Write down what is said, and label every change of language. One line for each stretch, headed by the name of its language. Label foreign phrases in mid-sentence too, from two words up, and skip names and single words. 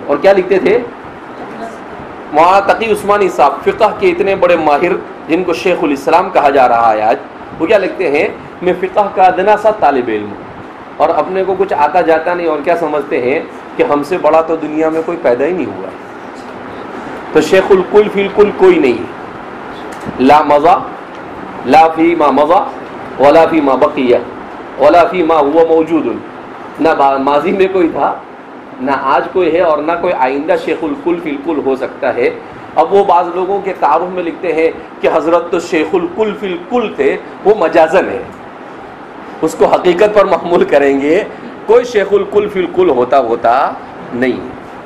Urdu: اور کیا لکھتے تھے، مولانا تقی عثمانی صاحب فقہ کے اتنے بڑے ماہر جن کو شیخ الاسلام کہا جا رہا ہے آج، وہ کیا لکھتے ہیں، میں فقہ کا ادنا سا طالب علم ہوں، اور اپنے کو کچھ آتا جاتا نہیں، اور کیا سمجھتے ہیں کہ ہم سے بڑا تو دنیا میں کوئی پیدا ہی نہیں ہوا۔ تو
Arabic: شیخ الکل فی الکل
Urdu: کوئی نہیں ہے،
Arabic: لا مضى لا فی ما مضى ولا فی ما بقی ولا فی ما هو موجود،
Urdu: نہ ماضی میں کوئی تھا، نہ آج کوئی ہے، اور نہ کوئی آئندہ
Arabic: شیخ الکل فی الکل
Urdu: ہو سکتا ہے۔ اب وہ بعض لوگوں کے تعارف میں لکھتے ہیں کہ حضرت تو
Arabic: شیخ الکل فی الکل
Urdu: تھے، وہ مجازن ہے، اس کو حقیقت پر محمول کریں گے، کوئی
Arabic: شیخ الکل فی الکل
Urdu: ہوتا نہیں۔